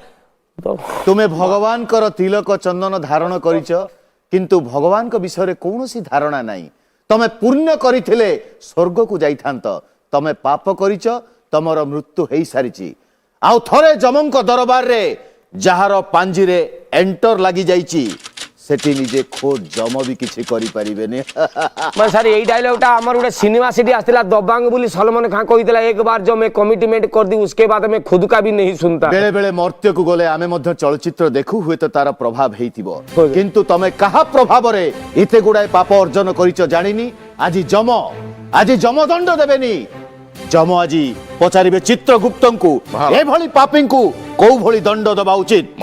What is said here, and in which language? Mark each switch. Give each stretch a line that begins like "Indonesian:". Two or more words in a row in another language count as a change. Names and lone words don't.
Odia: ତୁମେ ଭଗବାନଙ୍କର ତିଲକ ଚନ୍ଦନ ଧାରଣ କରିଛ କିନ୍ତୁ ଭଗବାନଙ୍କ ବିଷୟରେ କୌଣସି ଧାରଣା ନାହିଁ ତମେ ପୁଣ୍ୟ କରିଥିଲେ ସ୍ୱର୍ଗକୁ ଯାଇଥାନ୍ତ ତମେ ପାପ କରିଛ ତମର ମୃତ୍ୟୁ ହେଇସାରିଛି ଆଉ ଥରେ ଯମଙ୍କ ଦରବାରରେ ଯାହାର ପାଞ୍ଜିରେ ଏଣ୍ଟର ଲାଗି ଯାଇଛି ସେଠି ନିଜେ ଖୋଦ୍ ଯମ ବି କିଛି କରିପାରିବେନି ମାନେ ସାର୍ ଏଇ ଡାଇଲଗଟା ଆମର ଗୋଟେ ସିନେମା ସେଠି ଆସିଥିଲା ଦବାଙ୍ଗ ବୋଲି ସଲମାନ ଖାଁ କହିଥିଲା
Hindi: एक बार जो मैं कमिटमेंट कर दी उसके बाद मैं खुद का भी नहीं सुनता
Odia: ବେଳେ ବେଳେ ମର୍ତ୍ତ୍ୟକୁ ଗଲେ ଆମେ ମଧ୍ୟ ଚଳଚ୍ଚିତ୍ର ଦେଖୁ ହୁଏତ ତାର ପ୍ରଭାବ ହେଇଥିବ କିନ୍ତୁ ତମେ କାହା ପ୍ରଭାବରେ ଏତେ ଗୁଡାଏ ପାପ ଅର୍ଜନ କରିଛ ଜାଣିନି ଆଜି ଯମଦଣ୍ଡ ଦେବେନି ଯମ ଆଜି ପଚାରିବେ ଚିତ୍ରଗୁପ୍ତଙ୍କୁ ମହାରାଜ। ଏଭଳି ପାପୀଙ୍କୁ କୋଉ ଭଳି ଦଣ୍ଡ ଦେବା ଉଚିତ